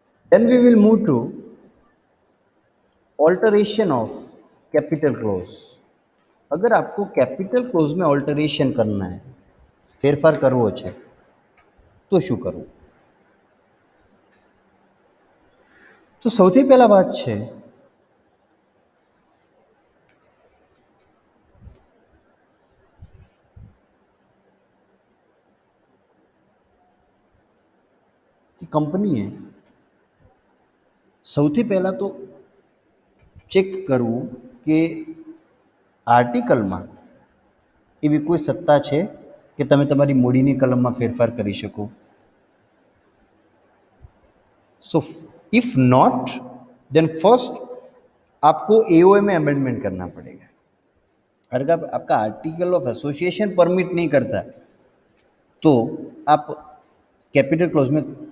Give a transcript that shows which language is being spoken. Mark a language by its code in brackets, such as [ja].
[en] Then we will move to alteration of capital close. [hi] अगर आपको capital close में alteration करना है, [gu] फेरफार करवो છે તો શું કરવું? તો સૌથી પહેલા વાત છે [hi] कि [gu] કંપનીએ સૌથી પહેલાં તો ચેક કરવું કે આર્ટિકલમાં એવી કોઈ સત્તા છે કે તમે તમારી મૂડીની કલમમાં ફેરફાર કરી શકો. [en] so if not then first [hi] आपको एओए में अमेंडमेंट करना पड़ेगा. अगर आपका आर्टिकल ऑफ एसोसिएशन परमिट नहीं करता तो आप कैपिटल क्लोज में